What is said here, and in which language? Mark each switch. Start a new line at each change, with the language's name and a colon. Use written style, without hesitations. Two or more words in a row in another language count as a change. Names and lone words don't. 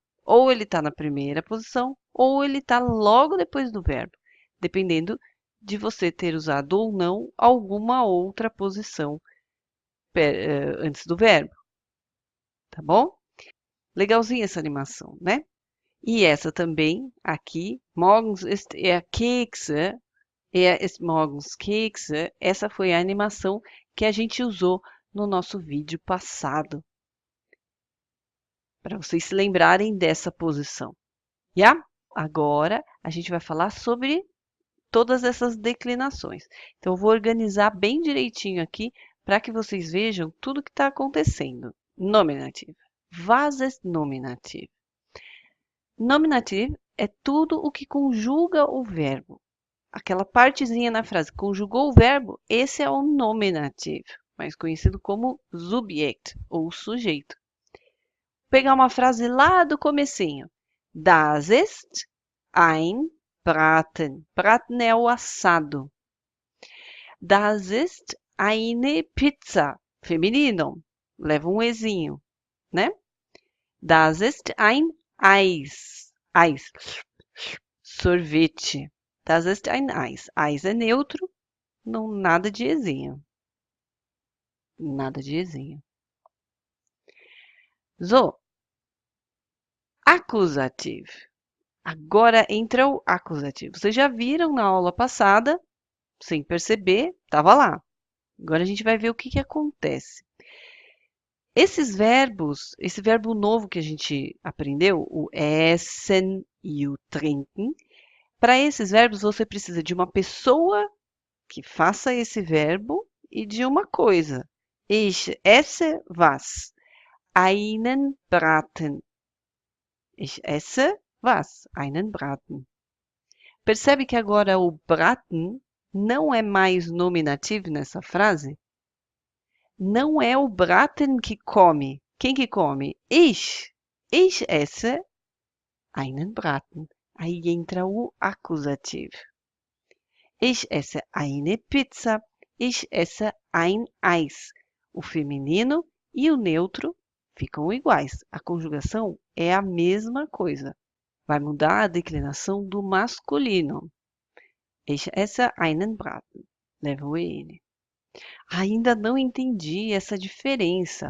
Portuguese: Ou ele está na primeira posição, ou ele está logo depois do verbo, dependendo de você ter usado ou não alguma outra posição antes do verbo. Tá bom? Legalzinha essa animação, né? E essa também, aqui,
German: morgens ist er Kekse, er ist morgens Kekse,
Portuguese: essa foi a animação que a gente usou no nosso vídeo passado. Para vocês se lembrarem dessa posição. Yeah? Agora, a gente vai falar sobre todas essas declinações. Então, eu vou organizar bem direitinho aqui para que vocês vejam tudo que está acontecendo.
German: Nominativ. Was ist Nominativ?
Portuguese: Nominativ é tudo o que conjuga o verbo. Aquela partezinha na frase, conjugou o verbo, esse é o nominativ, mais conhecido como subject, ou sujeito. Vou pegar uma frase lá do comecinho.
German: Das ist ein Braten.
Portuguese: Braten é o assado.
German: Das ist eine Pizza.
Portuguese: Feminino. Leva um ezinho, né?
German: Das ist ein Eis. Eis. Sorvete. Das ist ein Eis.
Portuguese: Eis é neutro, não nada de ezinho. Nada de ezinho. So. Acusativo. Agora entra o acusativo. Vocês já viram na aula passada, sem perceber, estava lá. Agora a gente vai ver o que acontece. Esses verbos, esse verbo novo que a gente aprendeu, o essen e o trinken, para esses verbos você precisa de uma pessoa que faça esse verbo e de uma coisa.
German: Ich esse was? Einen Braten. Ich esse was? Einen Braten.
Portuguese: Percebe que agora o Braten não é mais nominativo nessa frase? Não é o Braten que come. Quem que come? Ich.
German: Ich esse einen Braten.
Portuguese: Aí entra o acusativo.
German: Ich esse eine Pizza. Ich esse ein Eis.
Portuguese: O feminino e o neutro ficam iguais. A conjugação é a mesma coisa. Vai mudar a declinação do masculino.
German: Ich esse einen Braten.
Portuguese: Leva o EN. Ainda não entendi essa diferença.